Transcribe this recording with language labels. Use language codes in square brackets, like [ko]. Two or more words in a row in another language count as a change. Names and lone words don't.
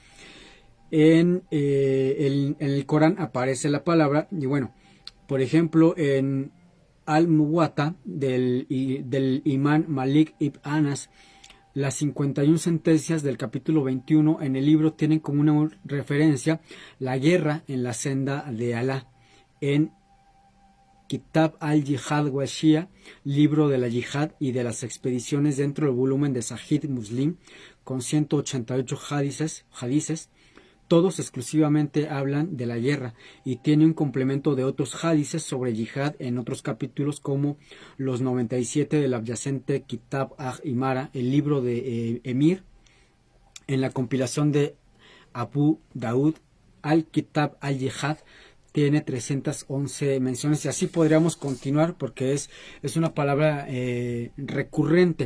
[es] En el Corán aparece la palabra, y bueno, por ejemplo, en Al-Muwatta del imán Malik ibn Anas, las 51 sentencias del capítulo 21 en el libro tienen como una referencia la guerra en la senda de Alá. En Kitab al-Jihad wa Shia, libro de la yihad y de las expediciones, dentro del volumen de Sahih Muslim, con 188 hadices, todos exclusivamente hablan de la guerra, y tiene un complemento de otros hadices sobre yihad en otros capítulos, como los 97 del adyacente Kitab al-Imara, el libro de Emir, en la compilación de Abu Daud al-Kitab al-Jihad, tiene 311 menciones, y así podríamos continuar porque es una palabra recurrente.